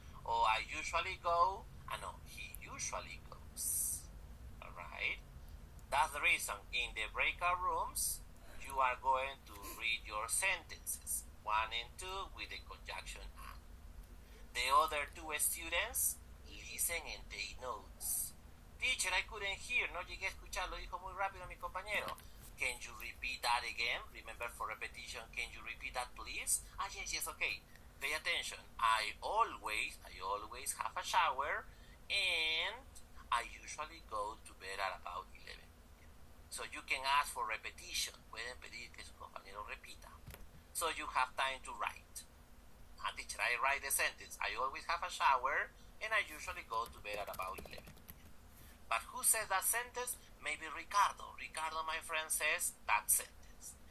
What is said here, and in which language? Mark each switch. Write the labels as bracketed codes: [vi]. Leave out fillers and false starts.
[en] Or I usually go, he usually goes. Alright? That's the reason. In the breakout rooms, you are going to read your sentences, 1 and 2, with the conjunction and. The other 2 students listen and take notes. Teacher, I couldn't hear, [es] no llegué a escuchar, lo dijo muy rápido mi compañero. [en] Can you repeat that again? Remember, for repetition, can you repeat that, please? Yes, okay. Pay attention. I always have a shower, and I usually go to bed at about 11. So you can ask for repetition. [es] Pueden pedir que su compañero repita. [en] So you have time to write. Teacher, I write the sentence. I always have a shower, and I usually go to bed at about 11. But who says that sentence? Maybe Ricardo. Ricardo, my friend, says that sentence.